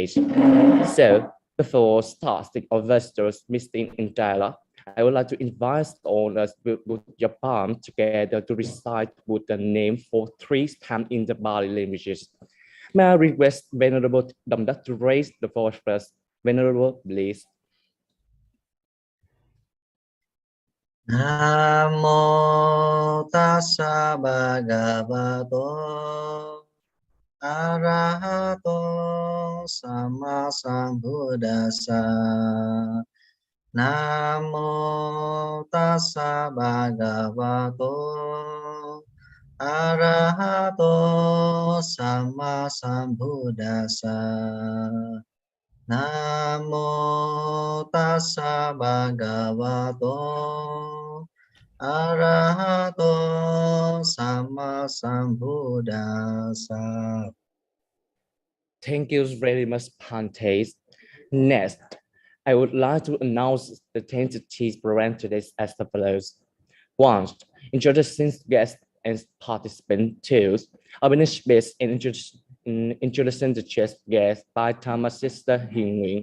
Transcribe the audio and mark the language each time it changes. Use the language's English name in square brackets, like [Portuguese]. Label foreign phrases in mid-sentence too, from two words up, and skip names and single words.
[English] So, before starting our visitors meeting in dialogue, I would like to invite all us to put your palm together to recite Buddha name for 3 times in the Bali languages. May I request Venerable Damdak to raise the voice first. Venerable, please. [Pali] Namo tassa bhagavato arahato sama sambuddhassa. Namo tassa bhagavato arahato sama sambuddhassa. Namo tassa bhagavato arahato sama sambuddhassa. [English] Thank you very much, Pantes. Next, I would like to announce the entities present today as follows. 1. Introducing guests and participants. 2. Organized based and introducing the guest by Thomas Sister Hing.